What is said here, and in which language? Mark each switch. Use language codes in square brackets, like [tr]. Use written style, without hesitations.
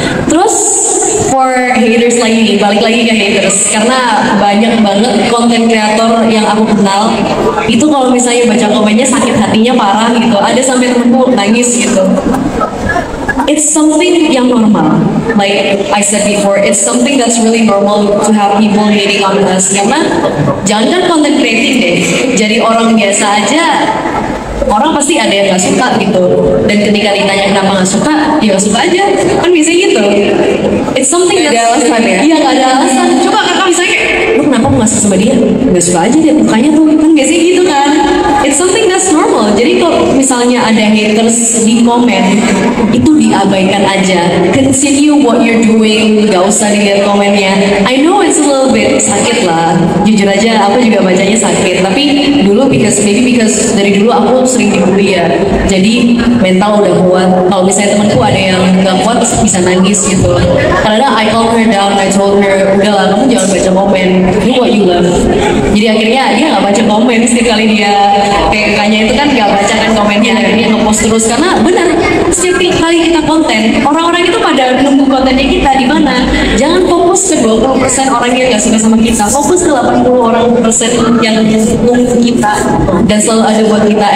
[id] Terus [en] for [id] haters lagi nih, balik lagi ke haters, karena banyak banget konten kreator yang aku kenal itu kalau misalnya baca komennya sakit hatinya parah gitu. Ada sampai temenku nangis gitu. [en] It's something [id] yang [en] normal, like I said before, it's something that's really normal to have people hating on us. [id] Karena jangan content creating deh, jadi orang biasa aja orang pasti ada yang nggak suka gitu. Dan ketika ditanya kenapa nggak suka, ya nggak suka aja, kan bisa gitu. [en] It's something [id] nggak ada alasan ya? Iya nggak ada alasan. Coba kakak misalnya kayak, lu kenapa nggak suka sama dia? Nggak suka aja deh mukanya tuh, kan biasanya gitu kan. [en] It's something that's normal. [id] Jadi kalau misalnya ada haters di komen, itu diabaikan aja. [en] Continue what you're doing, [id] nggak usah dilihat komennya. [en] I know it's a little bit [id] sakit lah. Jujur aja, aku juga bacanya sakit. Tapi dulu [en] because [id] dari dulu aku sering dibully ya. Jadi mental udah kuat. Kalau misalnya temanku ada yang nggak kuat, bisa nangis gitu. Karena [en] I calm her down, I told her, [id] udahlah kamu jangan baca komen, [en] do what you love. [id] Jadi akhirnya dia nggak baca komen. Setiap kali dia kayak kakaknya itu kan nggak baca kan komennya, akhirnya ngepost terus. Karena benar, setiap kali kita konten, orang-orang itu pada nunggu kontennya kita di mana. Jangan fokus ke 20% orang yang nggak suka sama kita, fokus ke 80% yang nunggu kita dan selalu ada buat kita.